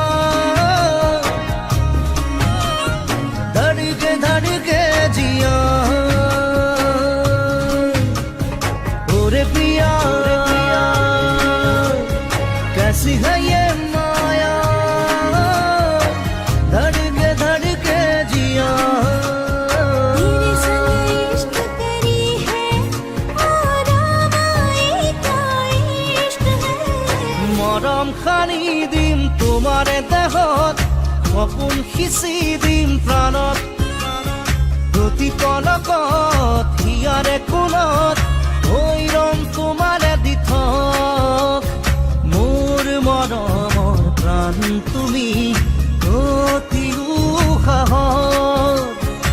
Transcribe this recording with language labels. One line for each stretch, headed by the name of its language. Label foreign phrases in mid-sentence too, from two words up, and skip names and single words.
Hindi: धड़के जिया ओरे पिया कैसी है ये माया, धड़के जिया तेरे संग इश्क करी है और आए का इश्क है
Assamese: মৰম খানি দিম তোমাৰে দেহত, সপোন সিঁচি দিম প্ৰাণত, প্ৰতি পলকত হিয়াৰে কোণত হৈ ৰম তোমাৰে দিঠক, মোৰ মৰমৰ প্ৰাণ তুমি অতি উশাহত,